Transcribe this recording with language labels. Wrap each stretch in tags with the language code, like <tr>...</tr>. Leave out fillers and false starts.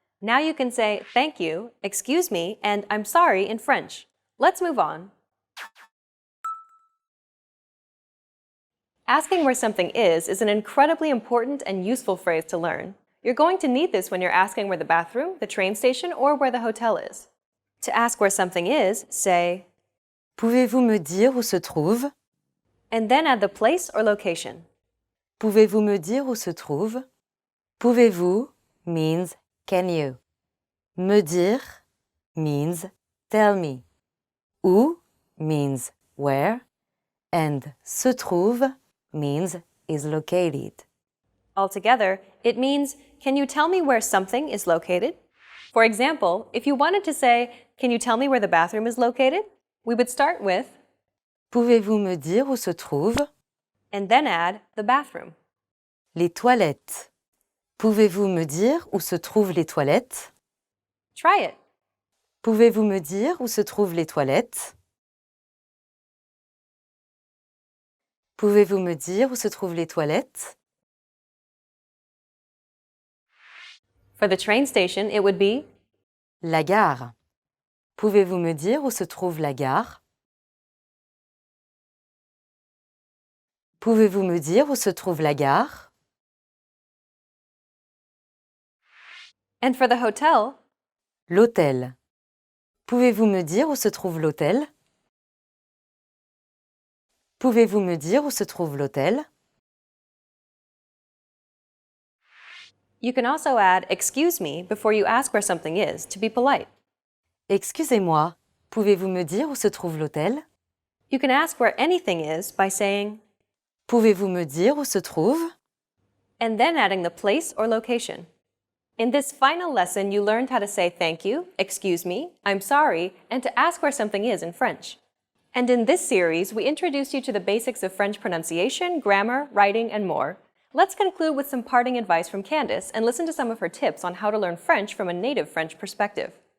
<en>Now you can say thank you, excuse me, and I'm sorry in French. Let's move on. Asking where something is an incredibly important and useful phrase to learn. You're going to need this when you're asking where the bathroom, the train station, or where the hotel is. To ask where something is, say,</en> <fr>Pouvez-vous me dire où se trouve?</fr> <en>and then add the place or location.</en> <fr>Pouvez-vous me dire où se trouve?</fr> <en>Pouvez-vous means can you. Me dire means tell me. Où means where. And se trouve means is located. Altogether, it means, can you tell me where something is located? For example, if you wanted to say, can you tell me where the bathroom is located? We would start with,</en> <fr>Pouvez-vous me dire où se trouve?</fr> <en>and then add the bathroom.</en> <fr>Les toilettes. Pouvez-vous me dire où se trouvent les toilettes?</fr> <en>Try it.</en> <fr>Pouvez-vous me dire où se trouvent les toilettes? Pouvez-vous me dire où se trouvent les toilettes?</fr> <en>For the train station, it would be,</en> <fr>La gare. Pouvez-vous me dire où se trouve la gare? Pouvez-vous me dire où se trouve la gare?</fr> <en>and for the hotel,</en> <fr>L'hôtel. Pouvez-vous me dire où se trouve l'hôtel? Pouvez-vous me dire où se trouve l'hôtel?</fr> <en>you can also add excuse me before you ask where something is to be polite.</en> <fr>Excusez-moi, pouvez-vous me dire où se trouve l'hôtel?</fr> <en>You can ask where anything is by saying,</en> <fr>Pouvez-vous me dire où se trouve?</fr> <en>and then adding the place or location. In this final lesson, you learned how to say thank you, excuse me, I'm sorry, and to ask where something is in French. And in this series, we introduced you to the basics of French pronunciation, grammar, writing, and more. Let's conclude with some parting advice from Candice and listen to some of her tips on how to learn French from a native French perspective.</en>